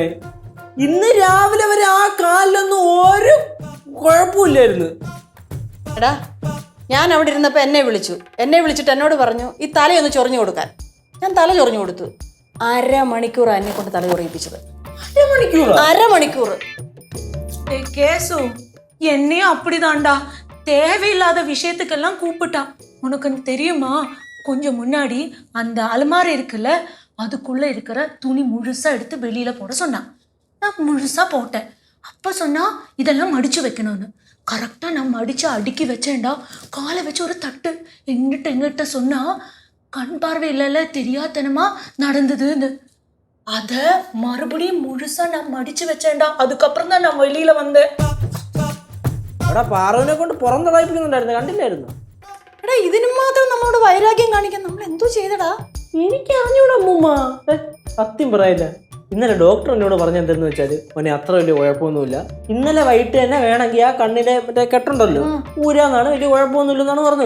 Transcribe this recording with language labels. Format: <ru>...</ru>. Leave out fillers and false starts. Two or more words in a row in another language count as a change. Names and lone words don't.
<ml>ഇന്ന് രാവിലെ വരെ ആ കാലിലൊന്നും ഒരു കുഴപ്പമില്ലായിരുന്നു. എടാ ഞാൻ അവിടെ ഇരുന്നപ്പോൾ എന്നെ വിളിച്ചിട്ട് എന്നോട് പറഞ്ഞു ഈ തലയൊന്ന് ചൊറിഞ്ഞു കൊടുക്കാൻ. ഞാൻ തല ചൊറിഞ്ഞു കൊടുത്തു. 1/2 മണിക്കൂർ എന്നെ കൊണ്ട് തല ചൊറിയിപ്പിച്ചത്. 1/2 മണിക്കൂർ.</ml> <ta>கேசு என்னையும் அப்படிதான்டா. தேவையில்லாத விஷயத்துக்கெல்லாம் கூப்பிட்டான். உனக்கு தெரியுமா, கொஞ்சம் முன்னாடி அந்த அலமாரி இருக்குல்ல, அதுக்குள்ள இருக்கிற துணி முழுசா எடுத்து வெளியில போட சொன்னான். நான் முழுசா போட்டேன். அப்ப சொன்னா இதெல்லாம் மடிச்சு வைக்கணும்னு. கரெக்டா நான் மடிச்சு அடுக்கி வச்சேன்டா. காலை வச்சு ஒரு தட்டு எங்கிட்ட சொன்னா கண் பார்வை இல்லைல்ல, தெரியாதனமா நடந்ததுன்னு. அத மறுபடியும் முழுசா நான் மடிச்சு வச்சேன்டா. அதுக்கப்புறம் தான் நான் வெளியில வந்தேன்.</ta> <ml>അവിടെ പാറുവിനെ കൊണ്ട് പുറന്തളയിപ്പിക്കുന്നുണ്ടായിരുന്നു, കണ്ടില്ലായിരുന്നു? എടാ ഇതിന് മാത്രം നമ്മളോട് വൈരാഗ്യം കാണിക്കാൻ നമ്മൾ എന്തോ ചെയ്തടാ? എനിക്ക് അറിഞ്ഞൂടാ അമ്മൂമ്മ. സത്യം പറയില്ല. ഇന്നലെ ഡോക്ടർ എന്നോട് പറഞ്ഞ എന്തെന്ന് വെച്ചാൽ മോനെ അത്ര വലിയ കുഴപ്പമൊന്നുമില്ല. ഇന്നലെ വൈകിട്ട് തന്നെ വേണമെങ്കിൽ ആ കണ്ണിലെ മറ്റേ കെട്ടുണ്ടല്ലോ ഊരാന്നാണ്, വലിയ കുഴപ്പമൊന്നുമില്ലെന്നാണ് പറഞ്ഞത്.</ml>